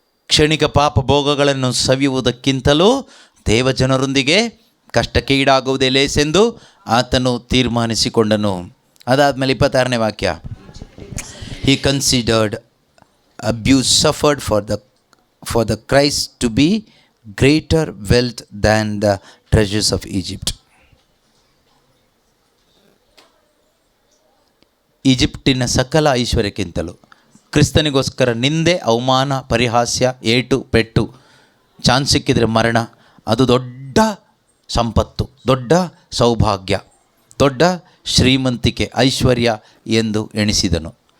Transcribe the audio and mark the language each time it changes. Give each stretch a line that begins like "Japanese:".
Kannada: ಕ್ಷಣಿಕ ಪಾಪ ಭೋಗಗಳನ್ನು ಸವಿಯುವುದಕ್ಕಿಂತಲೂ ದೇವಜನರೊಂದಿಗೆ ಕಷ್ಟಕ್ಕೆ ಈಡಾಗುವುದೇ ಲೇಸೆಂದು ಆತನು ತೀರ್ಮಾನಿಸಿಕೊಂಡನು. ಅದಾದಮೇಲೆ 26ನೇ ವಾಕ್ಯ.
English: He considered abuse suffered for the Christ to be greater wealth than the treasures of Egypt.
Kannada: ಈಜಿಪ್ಟಿನ ಸಕಲ ಐಶ್ವರ್ಯಕ್ಕಿಂತಲೂ ಕ್ರಿಸ್ತನಿಗೋಸ್ಕರ ನಿಂದೆ, ಅವಮಾನ, ಪರಿಹಾಸ್ಯ, ಏಟು, ಪೆಟ್ಟು, ಚಾನ್ಸ್ ಸಿಕ್ಕಿದರೆ ಮರಣ, ಅದು ದೊಡ್ಡ ಸಂಪತ್ತು, ದೊಡ್ಡ ಸೌಭಾಗ್ಯ, ದೊಡ್ಡ ಶ್ರೀಮಂತಿಕೆ, ಐಶ್ವರ್ಯ ಎಂದು ಎಣಿಸಿದನು.